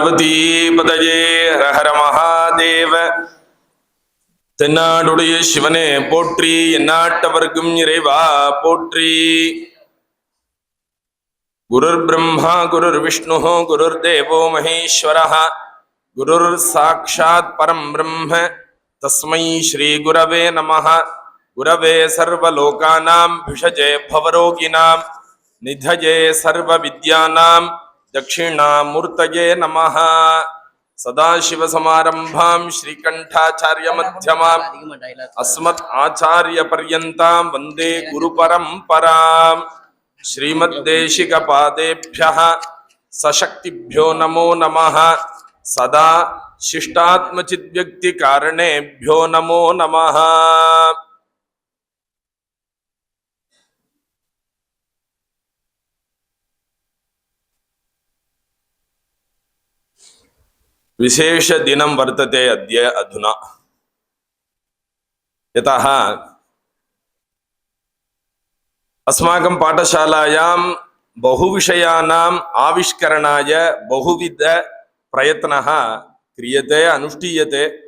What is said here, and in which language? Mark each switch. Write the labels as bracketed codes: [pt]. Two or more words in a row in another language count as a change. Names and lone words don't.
[sa] पार्वतीपतये हर महादेव. [ta] தென்னாடுடைய சிவனே போற்றி, எந்நாட்டவர்க்கும் இறைவா போற்றி. [sa] गुरुर् ब्रह्मा गुरुर् विष्णु गुरुर् देवो महेश्वरः गुरुर् साक्षात् परम् ब्रह्म तस्मै श्री गुरवे नमः. गुरवे सर्वलोकानाम् भिषजे भवरोगिणाम् निधये सर्व विद्यानाम् दक्षिणामूर्तये नमः. सदाशिवसमारम्भाम् श्रीकण्ठाचार्य मध्यमाम् अस्मत् आचार्य पर्यन्ताम् वन्दे गुरु परम्पराम्. श्रीमद्देशिक पादेभ्यः सशक्तिभ्यो नमो नमः. सदा शिष्टात्मचिद्व्यक्ति कारणेभ्यो नमो नमः. विशेष दिनं वर्तते अद्य अधुना. यतः अस्माकं पाठशालायां बहुविषयाणाम् आविष्करणाय बहुविध प्रयत्नः क्रियते, अनुष्ठीयते.